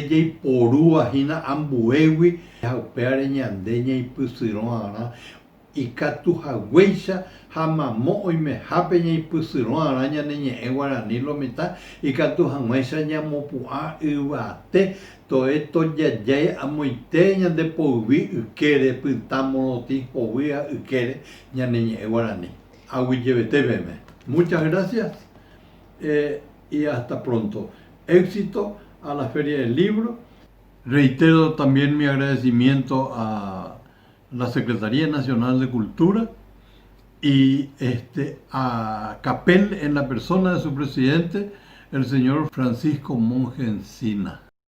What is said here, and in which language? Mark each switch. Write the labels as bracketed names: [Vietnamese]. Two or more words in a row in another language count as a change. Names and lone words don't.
[Guarani] porúa hina ambuegui haupeare ñande ñaipysyro'arã ikatu haguéicha ha mamo oimehápe ñaipysyro'arã ñaneñe'ẽ guarani lomita ikatu hag̃uáicha ñamopu'ã yvate toe tojajái amoite ñande poyvi ykére pytã morotĩ hovýa ykére ñaneñe'ẽ guarani. Aguyjevetépeme. [Spanish] Muchas gracias y hasta pronto. Éxito a la Feria del Libro. Reitero también mi agradecimiento a la Secretaría Nacional de Cultura y a CAPEL en la persona de su presidente, el señor Francisco Monge Encina.